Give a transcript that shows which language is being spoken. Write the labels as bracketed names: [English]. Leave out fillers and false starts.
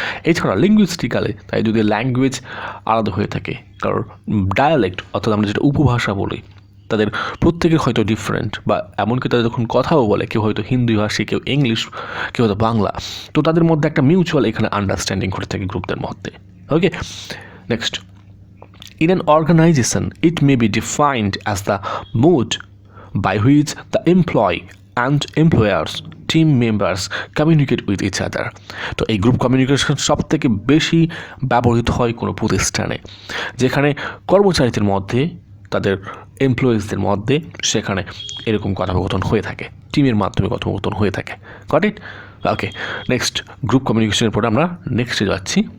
[Bangla] এছাড়া লিঙ্গুইস্টিক্যালি তাই যদি ল্যাঙ্গুয়েজ আলাদা হয়ে থাকে, কারণ ডায়ালেক্ট অর্থাৎ আমরা যেটা উপভাষা বলি, তাদের প্রত্যেকের হয়তো ডিফারেন্ট, বা এমনকি তাদের যখন কথাও বলে, কেউ হয়তো হিন্দি ভাষী, কেউ ইংলিশ, কেউ হয়তো বাংলা, তো তাদের মধ্যে একটা মিউচুয়াল এখানে আন্ডারস্ট্যান্ডিং ঘটে থাকে গ্রুপদের মধ্যে। [English] Okay, next, in an organization it may be defined as the mode by which the employee and employers team members communicate with each other. [Bangla] তো এই গ্রুপ কমিউনিকেশন সব থেকে বেশি ব্যবহৃত হয় কোনো প্রতিষ্ঠানে, যেখানে কর্মচারীদের মধ্যে, তাদের এমপ্লয়িজদের মধ্যে সেখানে এরকম কথোপকথন হয়ে থাকে, টিমের মাধ্যমে কথোপকথন হয়ে থাকে। [English] Got it? [Bangla] Okay, next, group কমিউনিকেশনের পরে আমরা নেক্সটে যাচ্ছি।